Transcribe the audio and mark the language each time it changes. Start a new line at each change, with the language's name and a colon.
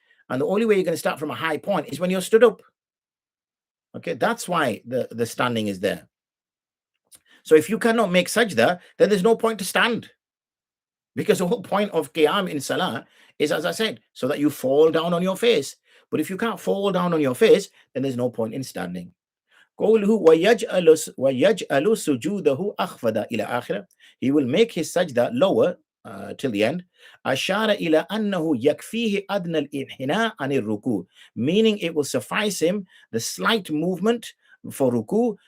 English: And the only way you're going to start from a high point is when you're stood up. Okay, that's why the standing is there. So if you cannot make sajda, then there's no point to stand. Because the whole point of qiyam in salah is, as I said, so that you fall down on your face. But if you can't fall down on your face, then there's no point in standing.
Arabic: قوله ويجعل سجوده أخفض إلى آخره.
English: He will make his sajda lower till the end.
Arabic: أشار إلى أنه يكفيه أدنى الانحناء عن الركوع,
English: meaning it will suffice him the slight movement for ruku.